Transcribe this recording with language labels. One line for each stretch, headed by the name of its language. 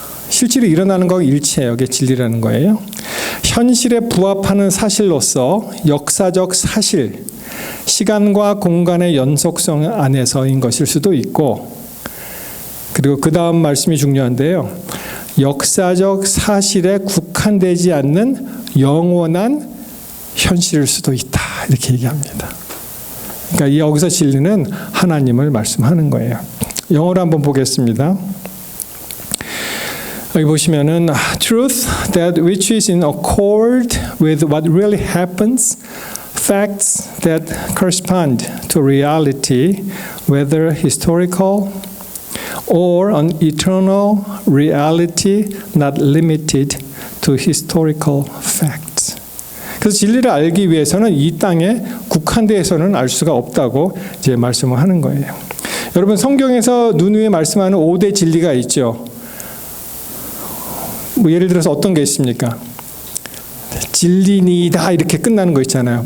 Korean: 실제로 일어나는 것과 일치해요. 이게 진리라는 거예요. 현실에 부합하는 사실로서 역사적 사실, 시간과 공간의 연속성 안에서인 것일 수도 있고, 그리고 그 다음 말씀이 중요한데요. 역사적 사실에 국한되지 않는 영원한 현실일 수도 있다. 이렇게 얘기합니다. 그러니까 여기서 진리는 하나님을 말씀하는 거예요. 영어로 한번 보겠습니다. 여기 보시면은
English: truth that which is in accord with what really happens, facts that correspond to reality, whether historical or an eternal reality not limited to historical facts.
Korean: 그래서 진리를 알기 위해서는 이 땅에 국한돼서는 알 수가 없다고 이제 말씀을 하는 거예요. 여러분 성경에서 눈 위에 말씀하는 5대 진리가 있죠. 뭐 예를 들어서 어떤 게 있습니까? 진리니다 이렇게 끝나는 거 있잖아요.